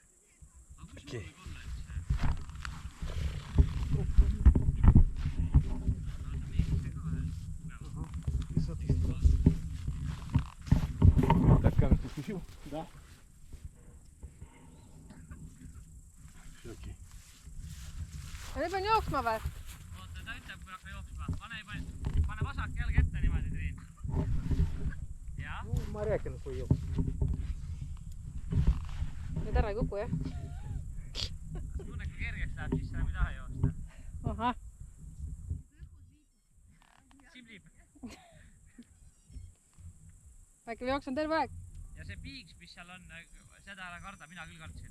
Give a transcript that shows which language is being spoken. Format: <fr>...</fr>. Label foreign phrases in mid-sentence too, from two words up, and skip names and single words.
<ru>Окей. Так, камеру ты включил? Да. Все окей.</ru> <et>Ja nüüd pean jooksma või? Oota, ta ütleb, kui hakka jooksma. Pane vasak jalg ette niimoodi, Triin. Ja?</et> <ru>Ну, Морякин поел.</ru> <et>Nüüd ära ei kuku, jah? Tunne, kui kergeks läheb, siis sa ei taha joosta. Ahah. Simlib. Äkki ma jooksen terve aeg? Ja see piiks, mis seal on, seda ära karda, mina küll kartsin.</et>